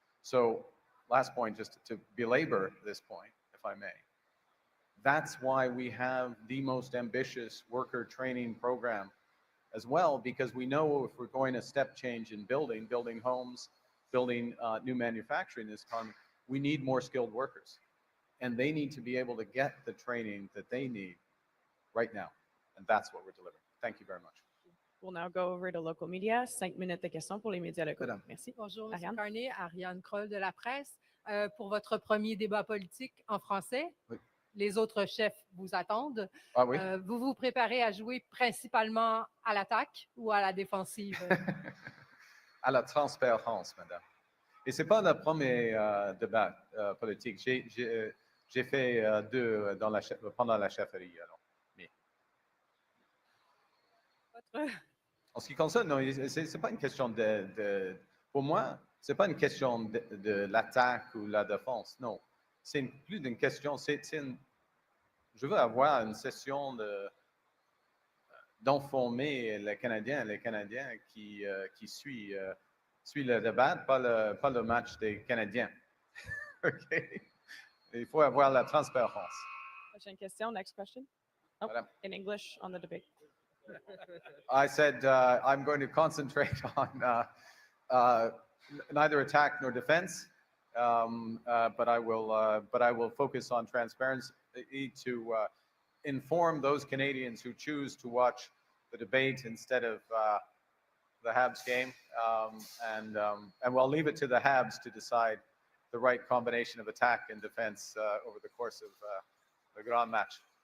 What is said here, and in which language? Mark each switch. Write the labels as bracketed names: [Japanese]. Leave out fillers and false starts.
[English] So last point, just to belabor this point, if I may, that's why we have the most ambitious worker training program as well, because we know if we're going to step change in building homes, building new manufacturing in this economy, we need more skilled workers. And they need to be able to get the training that they need right now. And that's what we're delivering. Thank you very much. We'll now go over to local media. [French] 5 minutes de questions pour les médias locaux. Madame. Merci. Bonjour, M. Ariane. Carney, Ariane Kroll de la presse. Pour votre premier débat politique en français, Oui. les autres chefs vous attendent. Ah oui? Vous vous préparez à jouer principalement à l'attaque ou à la défensive? À la transparence, madame. Et ce n'est pas le premier débat politique. J'ai fait deux pendant la chefferie. Alors. Mais. Votre- En ce qui concerne, non, ce n'est pas une question pour moi, ce n'est pas une question de l'attaque ou la défense. Non, c'est plus d'une question. Je veux avoir une session d'informer les Canadiens qui suivent le débat, pas le match des Canadiens. OK? Il faut avoir la transparence. Prochaine question. [English] Next question. Oh, [French] Madame. [English] in English on the debate. I said I'm going to concentrate on neither attack nor defense, but I will focus on transparency to inform those Canadians who choose to watch the debate instead of the Habs game, and we'll leave it to the Habs to decide the right combination of attack and defense over the course of the grand match.